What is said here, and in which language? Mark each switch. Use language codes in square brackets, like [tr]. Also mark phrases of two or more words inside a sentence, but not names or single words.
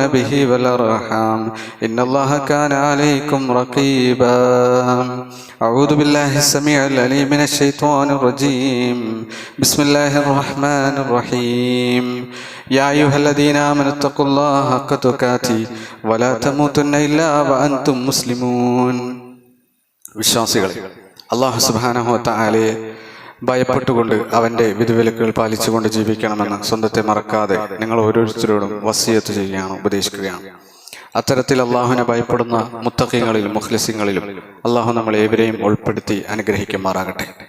[ar] به والأرحام إن الله كان عليكم رقيبا أعوذ بالله السميع العليم من الشيطان الرجيم بسم الله الرحمن الرحيم يا أيها الذين آمنوا اتقوا الله حق تقاته ولا تموتن إلا وأنتم مسلمون [ml] വിശ്വാസികളെ, അല്ലാഹു സുബ്ഹാനഹു വ തആലയെ ഭയപ്പെട്ടുകൊണ്ട് അവൻ്റെ വിധിവിലക്കുകൾ പാലിച്ചുകൊണ്ട് ജീവിക്കണമെന്ന് സ്വന്തത്തെ മറക്കാതെ നിങ്ങൾ ഓരോരുത്തരോടും വസിയത്ത് ചെയ്യുകയാണ്, ഉപദേശിക്കുകയാണ്. അത്തരത്തിൽ അള്ളാഹുവിനെ ഭയപ്പെടുന്ന മുത്തഖീങ്ങളിലും മുഖ്ലിസീങ്ങളിലും അള്ളാഹു നമ്മൾ ഏവരെയും ഉൾപ്പെടുത്തി അനുഗ്രഹിക്കുമാറാകട്ടെ.